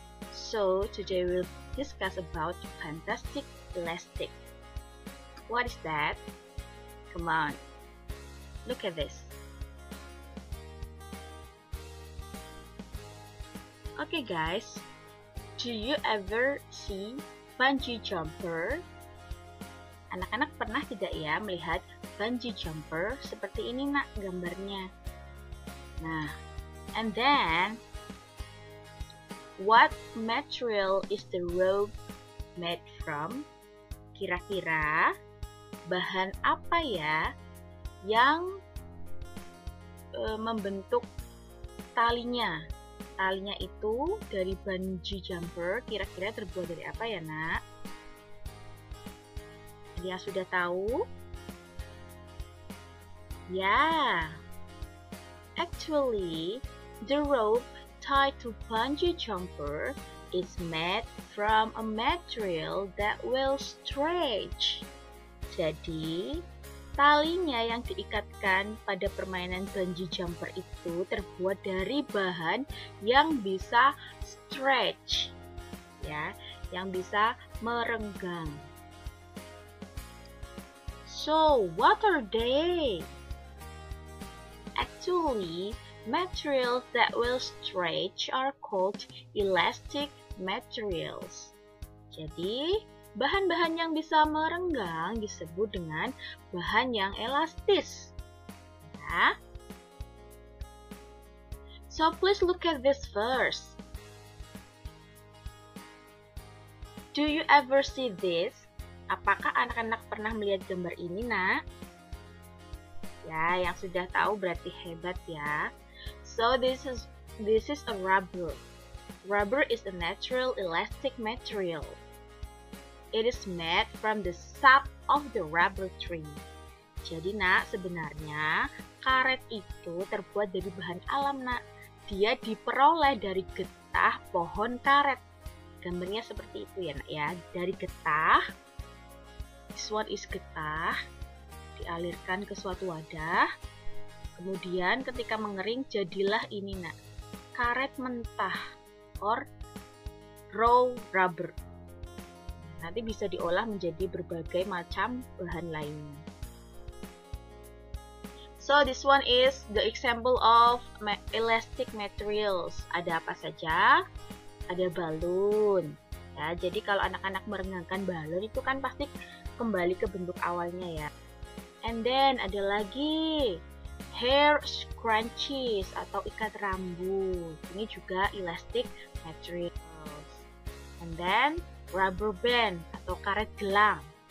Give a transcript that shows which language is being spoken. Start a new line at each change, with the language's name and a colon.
English: So today we'll discuss about fantastic elastic. What is that? Come on, look at this. Okay guys, do you ever see bungee jumper?
Indonesian: Anak-anak pernah tidak ya melihat bungee jumper seperti ini nak gambarnya?
English: Nah, and then what material is the rope made from?
Indonesian: Kira-kira bahan apa ya yang membentuk talinya? Talinya itu dari bungee jumper kira-kira terbuat dari apa ya nak? Dia sudah tahu?
English: Ya, actually the rope tied to bungee jumper is made from a material that will stretch.
Indonesian: Jadi, talinya yang diikatkan pada permainan bungee jumper itu terbuat dari bahan yang bisa stretch, ya, yang bisa merenggang.
English: So, what are they? Actually, materials that will stretch are called elastic materials.
Indonesian: Jadi, bahan-bahan yang bisa merenggang disebut dengan bahan yang elastis. Ya.
English: So, please look at this first. Do you ever see this?
Indonesian: Apakah anak-anak pernah melihat gambar ini, nak? Ya, yang sudah tahu berarti hebat ya.
English: So, this is a rubber. Rubber is a natural elastic material. It is made from the sap of the rubber tree.
Indonesian: Jadi nak, sebenarnya karet itu terbuat dari bahan alam nak. Dia diperoleh dari getah pohon karet. Gambarnya seperti itu ya nak ya. Dari getah,
English: this one is
Indonesian: getah, dialirkan ke suatu wadah. Kemudian ketika mengering jadilah ini nak, karet mentah
English: or raw rubber.
Indonesian: Nanti bisa diolah menjadi berbagai macam bahan lainnya.
English: So this one is the example of elastic materials.
Indonesian: Ada apa saja? Ada balon. Ya, jadi kalau anak-anak merenggangkan balon itu kan pasti kembali ke bentuk awalnya ya. And then ada lagi hair scrunchies atau ikat rambut. Ini juga
English: elastic materials. And then rubber band
Indonesian: atau karet gelang.